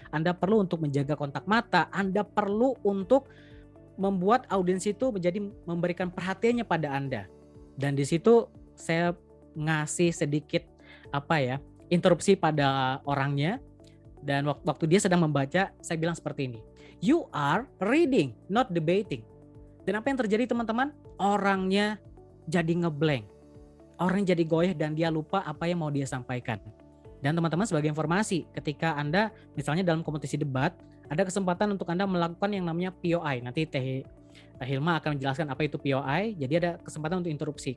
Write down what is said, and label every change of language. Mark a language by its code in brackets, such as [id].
[id] Anda perlu untuk menjaga kontak mata, Anda perlu untuk membuat audiens itu memberikan perhatiannya pada Anda. Dan di situ saya ngasih sedikit interupsi pada orangnya. Dan waktu dia sedang membaca, saya bilang seperti ini. [en] You are reading, not debating. [id] Dan apa yang terjadi teman-teman? Orangnya jadi ngeblank. Orangnya jadi goyah dan dia lupa apa yang mau dia sampaikan. Dan teman-teman sebagai informasi, ketika Anda misalnya dalam kompetisi debat, ada kesempatan untuk Anda melakukan yang namanya POI. Nanti Teh Hilma akan menjelaskan apa itu POI. Jadi ada kesempatan untuk interupsi.